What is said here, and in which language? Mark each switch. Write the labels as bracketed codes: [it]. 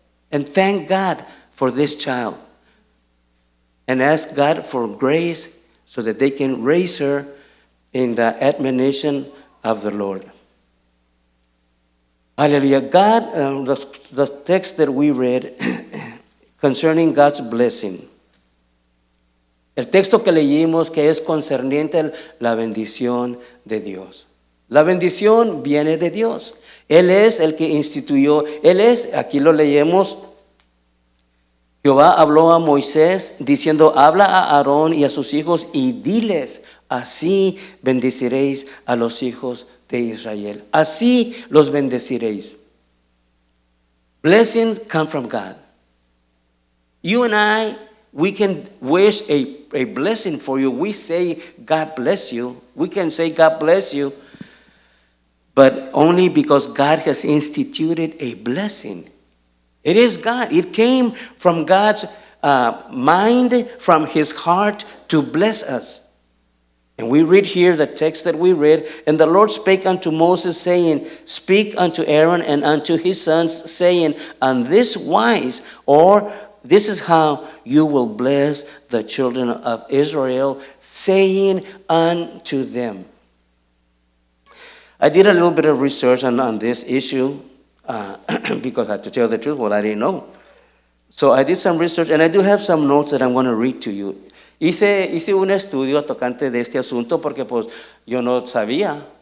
[en] And thank God for this child. And ask God for grace so that they can raise her in the admonition of the Lord. Hallelujah. God, the text that we read concerning God's blessing. [es] El texto que leímos que es concerniente la bendición de Dios. La bendición viene de Dios. Él es el que instituyó. Aquí lo leemos. Jehová habló a Moisés diciendo, habla a Aarón y a sus hijos y diles, así bendeciréis a los hijos de Israel. Así los bendeciréis. [en] Blessings come from God. You and I, we can wish a blessing for you. We say, God bless you. We can say, God bless you. But only because God has instituted a blessing. It is God. It came from God's mind, from His heart to bless us. And we read here the text that we read, and the Lord spake unto Moses, saying, speak unto Aaron and unto his sons, saying, on this wise, or this is how you will bless the children of Israel, saying unto them. I did a little bit of research on this issue because I have to tell the truth, well, I didn't know. So I did some research, and I do have some notes that I'm going to read to you. [es] Hice un estudio tocante de este asunto porque pues yo no sabía.